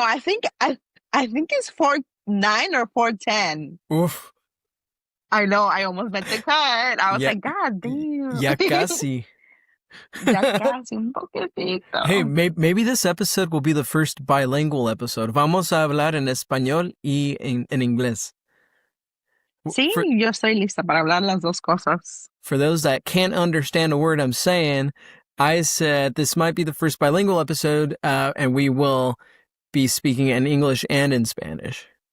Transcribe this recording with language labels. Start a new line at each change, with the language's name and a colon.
English: No, I think it's 4'9" or 4'10". Oof. I know, I almost met the cut. I was like, God damn.
Spanish: Ya casi. Ya casi un poquitito.
English: Hey, maybe this episode will be the first bilingual episode.
Spanish: Vamos a hablar en español y en inglés. Sí, yo estoy lista para hablar las dos cosas.
English: For those that can't understand a word I'm saying, I said this might be the first bilingual episode, and we will be speaking in English and in Spanish.